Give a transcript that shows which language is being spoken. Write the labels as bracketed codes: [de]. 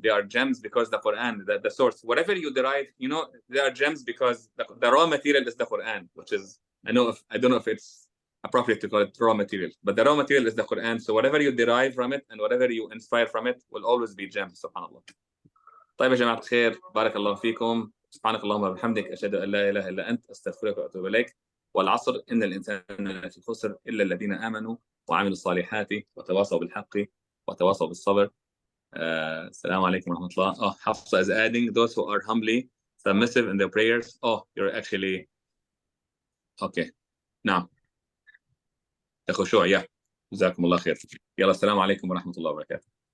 [en] They are gems because the Quran, the source, whatever you derive, they are gems because the raw material is the Quran, which is, I don't know if it's appropriate to call it raw material, but the raw material is the Quran. So whatever you derive from it and whatever you inspire from it will always be gems. Subhanallah. [ar] طيب يا جماعة الخير، بارك الله فيكم. سبحانك اللهم وبحمدك أشهد أن لا إله إلا أنت أستغفرك وأتوب إليك. والعصر إن الإنسان لفي خسر إلا الذين آمنوا وعملوا الصالحات وتواصوا بالحق وتواصوا بالصبر. السلام عليكم ورحمة الله. [en] Hafsa is adding, those who are humbly submissive in their prayers. You're actually okay. نعم. [ar] الخشوع يا جزاكم الله خير. يلا السلام عليكم ورحمة الله وبركاته.